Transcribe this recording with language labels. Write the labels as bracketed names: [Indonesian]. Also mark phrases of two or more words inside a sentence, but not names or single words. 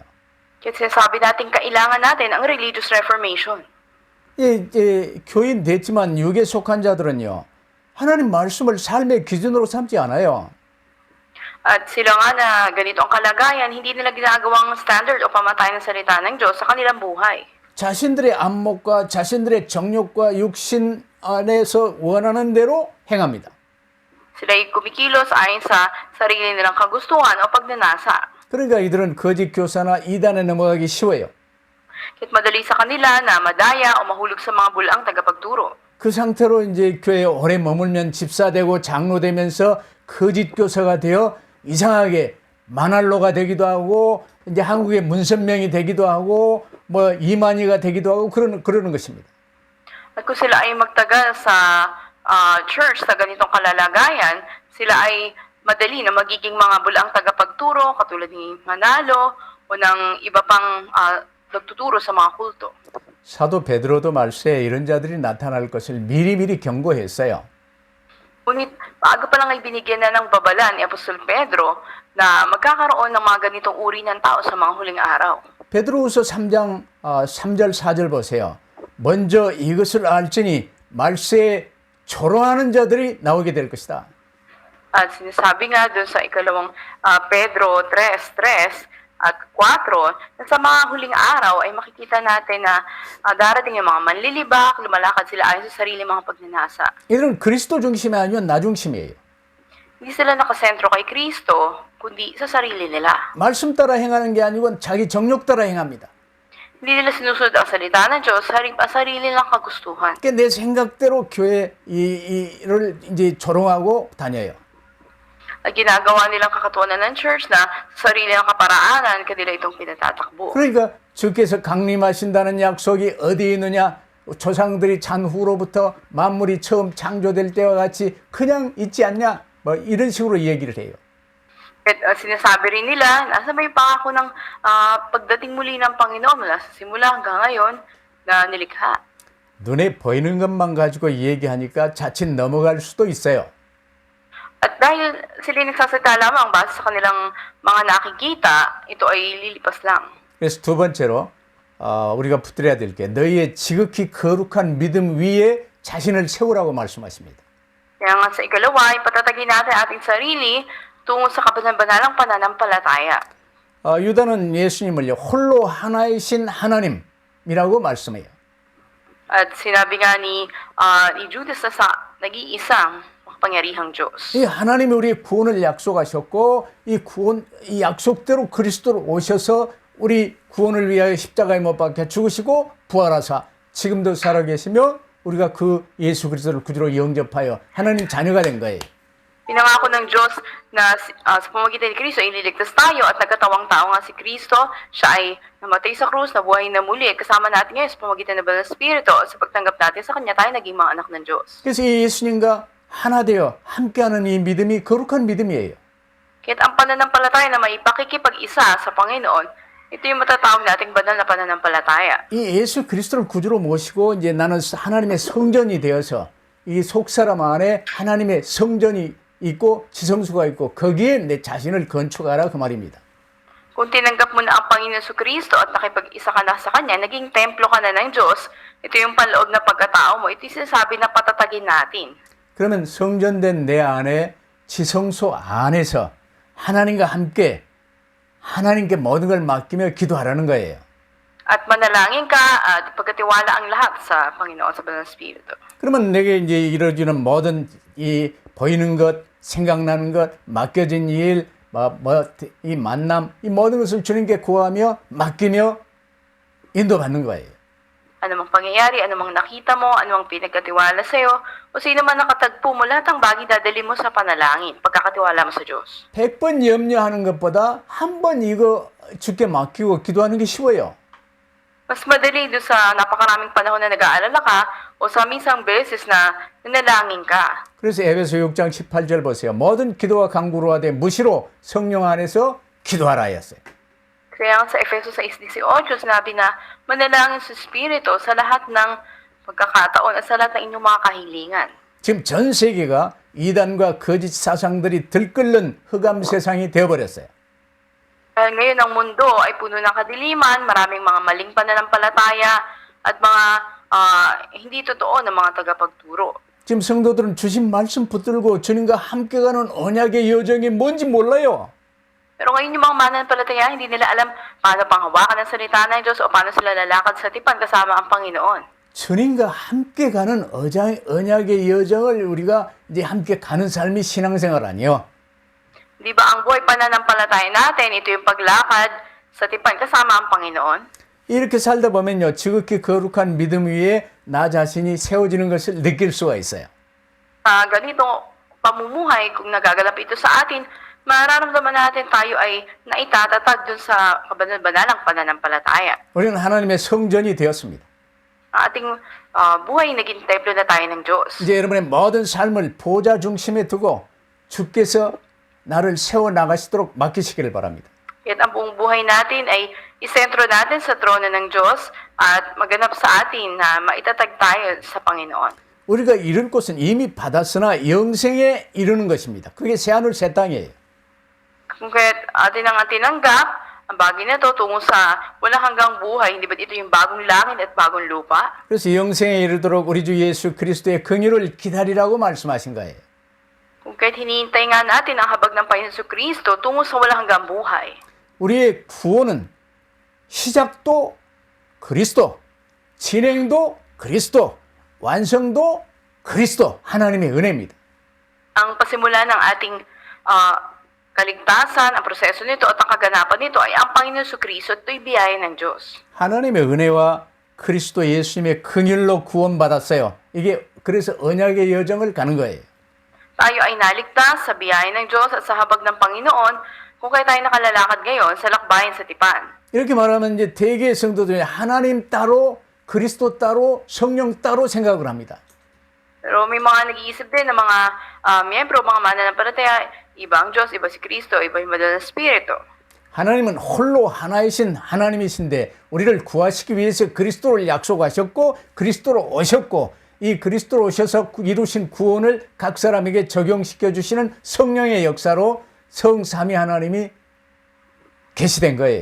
[Filipino] Kaya sinasabi natin kailangan natin ang [English] religious reformation. [Korean] 이제 교인 됐지만 육에 속한 자들은요. 하나님 말씀을 삶의 기준으로 삼지 않아요. [Filipino] At sila nga na ganito ang kalagayan, hindi nila ginagawang standard o pamatay ng salita ng Diyos sa kanilang buhay. [Korean] 자신들의 안목과 자신들의 정욕과 육신 안에서 원하는 대로 행합니다. [Filipino] Sila'y kumikilos ayon sa sarili nilang kagustuhan o pagnanasa. [Korean] 그러니까 이들은 거짓 교사나 이단에 넘어가기 쉬워요. [Filipino] Kaya't madali sa kanila na madaya o mahulog sa mga bulaang tagapagturo. [Korean] 그 상태로 이제 교회에 오래 머물면 집사되고 장로되면서 거짓 교사가 되어 이상하게 만할로가 되기도 하고 이제 한국의 문선명이 되기도 하고 뭐 이만희가 되기도 하고 그러는 것입니다. [Filipino] At kung sila ay magtagal sa church sa ganitong kalalagayan, sila ay madali na magiging mga bulaang tagapagturo katulad ni Manalo o ng iba pang nagtuturo sa mga kulto. [Korean] 사도 베드로도 말세에 이런 자들이 나타날 것을 미리미리 경고했어요. [Filipino] Ngunit bago pa lang ay binigyan na ng babala ni Apostol Pedro na magkakaroon ng mga ganitong uri ng tao sa mga huling araw. [Korean] 베드로후서 3장 3절 4절 보세요. 먼저 이것을 알지니 말세에 조롱하는 자들이 나오게 될 것이다. [Filipino] At sinasabi nga doon sa ikalawang Pedro 3:3 at 4, na sa mga huling araw ay makikita natin na darating yung mga manlilibak, lumalakad sila ayon sa sarili mga pagnanasa. [Korean] 이들은 그리스도 중심이 아니면 나 중심이에요. [Filipino] Hindi sila nakasentro kay Kristo, kundi sa sarili nila. [Korean] 말씀 따라 행하는 게 아니고 자기 정욕 따라 행합니다. [Filipino] Hindi nila sinusunod ang salita ng Diyos, sarili nilang kagustuhan. [Korean] 그러니까 내 생각대로 교회 이를 이제 조롱하고 다녀요. [Filipino] At ginagawa nilang kakatuwanan ng church na sa sarili ng kaparaanan, kanila itong pinatatakbo. [Korean] 그러니까 주께서 강림하신다는 약속이 어디 있느냐? 조상들이 잔후로부터 만물이 처음 창조될 때와 같이 그냥 있지 않냐? 뭐 이런 식으로 얘기를 해요. [Filipino] At sinasabi rin nila, nasa may pangako ng pagdating muli ng Panginoon mula sa simula hanggang ngayon na nilikha. [Korean] 눈에 보이는 것만 가지고 얘기하니까 자칫 넘어갈 수도 있어요. [Filipino] At dahil sila nagsasalita lamang base sa kanilang mga nakikita, ito ay lilipas lang. [Korean] 그래서 두 번째로 우리가 붙들어야 될 게 너희의 지극히 거룩한 믿음 위에 자신을 세우라고 말씀하십니다. [Filipino] Kaya nga sa ikalawa, ipatatagin natin ating sarili tungo sa kabanal-banalang pananampalataya. [Korean] 유다는 예수님을 홀로 하나이신 하나님이라고 말씀해요. [Filipino] At sinabi nga ni Judas na sa nag-iisang makapangyarihang Diyos. [Korean] 이 하나님이 우리의 구원을 약속하셨고 이 약속대로 그리스도로 오셔서 우리 구원을 위하여 십자가에 못 박혀 죽으시고 부활하사 지금도 살아계시며 우리가 그 예수 그리스도를 구주로 영접하여 하나님 자녀가 된 거예요. [Filipino] Pinangako ng Diyos na sa pamamagitan ni Kristo, ililigtas tayo at nagkatawang tao nga si Kristo. Siya ay namatay sa krus, nabuhay na muli. Kasama natin ngayon sa pamamagitan ng Banal na Espiritu. Sa pagtanggap natin sa Kanya, tayo naging mga anak ng Diyos. [Korean] 그래서 이 예수님과 하나 되어 함께하는 이 믿음이 거룩한 믿음이에요. [Filipino] Kaya't ang pananampalataya na may pakikipag-isa sa Panginoon, ito yung matatawag nating banal na pananampalataya. [Korean] 이 예수 그리스도를 구주로 모시고 이제 나는 하나님의 성전이 되어서 이 속사람 안에 하나님의 성전이 있고 지성소가 있고 거기에 내 자신을 건축하라 그 말입니다. [Filipino] Kung tinanggap mo na ang Panginoon sa Kristo at nakipag-isa ka na sa Kanya, naging templo ka na ng Diyos, ito yung panloob na pagkatao mo, ito yung sinasabi na patatagin natin. [Korean] 그러면 성전된 내 안에 지성소 안에서 하나님과 함께 하나님께 모든 걸 맡기며 기도하라는 거예요. [Filipino] At manalangin ka at pagkatiwala ang lahat sa Panginoon sa Banal na Espiritu. [Korean] 그러면 내게 이제 이루어지는 모든 이 보이는 것, 생각나는 것, 맡겨진 일, 이 만남, 이 모든 것을 주님께 구하며 맡기며 인도받는 거예요. [Filipino] anumang pangyayari, anumang nakita mo, anumang pinagkatiwala sa'yo, o sino man nakatagpo mo, lahat ng bagay dadali mo sa panalangin, pagkakatiwala mo sa Diyos. [Korean] 100번 염려하는 것보다 한 번 이거 주께 맡기고 기도하는 게 쉬워요. [Filipino] Mas madali doon sa napakaraming panahon na nag-aalala ka o sa minsang beses na nanalangin ka. [Korean] 그래서 에베소 6장 18절 보세요. 모든 기도와 간구로 하되 무시로 성령 안에서 기도하라 하였어요. [Filipino] Kaya sa Efeso 6:18, sinabi na manalangin sa Espiritu sa lahat ng pagkakataon at sa lahat ng inyong mga kahilingan. [Korean] 지금 전 세계가 이단과 거짓 사상들이 들끓는 흑암 세상이 되어버렸어요. [Filipino] Dahil ngayon ang mundo ay puno ng kadiliman, maraming mga maling pananampalataya at mga hindi totoo na mga tagapagturo. [Korean] 지금 성도들은 주신 말씀 붙들고 주님과 함께 가는 언약의 여정이 뭔지 몰라요. [Filipino] Pero ngayon yung mga mananampalataya, hindi nila alam paano panghawakan ng salita ng Diyos o paano sila lalakad sa tipan kasama ang Panginoon. [Korean] 주님과 함께 가는 언약의 여정을 우리가 이제 함께 가는 삶이 신앙생활 아니에요. [Filipino] Di ba ang buhay pananampalataya natin, ito yung paglakad sa tipan kasama ang Panginoon? [Korean] 이렇게 살다 보면요, 지극히 거룩한 믿음 위에 나 자신이 세워지는 것을 느낄 수가 있어요. [Filipino] Ganito pamumuhay, kung nagagalap ito sa atin, mararamdaman natin tayo ay naitatatag dun sa kabanal-banalang pananampalataya. [Korean] 우리는 하나님의 성전이 되었습니다. [Filipino] Ang ating buhay naging templo na tayo ng Diyos. [Korean] 이제 여러분의 모든 삶을 보좌 중심에 두고 주께서 나를 세워 나가시도록 맡기시기를 바랍니다. [Filipino] At ang buong buhay natin ay isentro natin sa trono ng Diyos at maganap sa atin na maitatag tayo sa Panginoon. [Korean] 우리가 이룰 것은 이미 받았으나 영생에 이르는 것입니다. 그게 새하늘 새 땅이에요. [Filipino] Kung kaya't atin ang tinanggap, ang bagay na ito tungo sa walang hanggang buhay, hindi ba ito yung bagong langit at bagong lupa? [Korean] 그래서 영생에 이르도록 우리 주 예수 그리스도의 긍휼을 기다리라고 말씀하신 거예요. [Filipino] Kung kaya't hinihintay nga natin ang habag ng Panginoon Kristo tungo sa walang hanggang buhay. [Korean] 우리의 구원은 시작도 그리스도, 진행도 그리스도, 완성도 그리스도, 하나님의 은혜입니다. [Filipino] Ang pasimula ng ating kaligtasan, ang proseso nito at ang kaganapan nito ay ang Panginoon Kristo at ito'y biyaya ng Diyos. [Korean] 하나님의 은혜와 그리스도 예수님의 긍휼로 구원받았어요. 이게 그래서 언약의 여정을 가는 거예요. [Filipino] Tayo ay naligtas sa biyaya ng Diyos at sa habag ng Panginoon kung kaya tayo nakalalakad ngayon sa lakbayan sa tipan. [Korean] 이렇게 말하면 이제 대개의 성도들이 하나님 따로 그리스도 따로 성령 따로 생각을 합니다. [Filipino] Pero may mga nag-iisip din ng mga miyembro, mga mananampalataya, iba ang Diyos, iba si Kristo, iba yung Banal na Espiritu. [Korean] 하나님은 홀로 하나이신 하나님이신데 우리를 구하시기 위해서 그리스도를 약속하셨고 그리스도로 오셨고 이 그리스도로 오셔서 이루신 구원을 각 사람에게 적용시켜 주시는 성령의 역사로 성삼위 하나님이 계시된 거예요.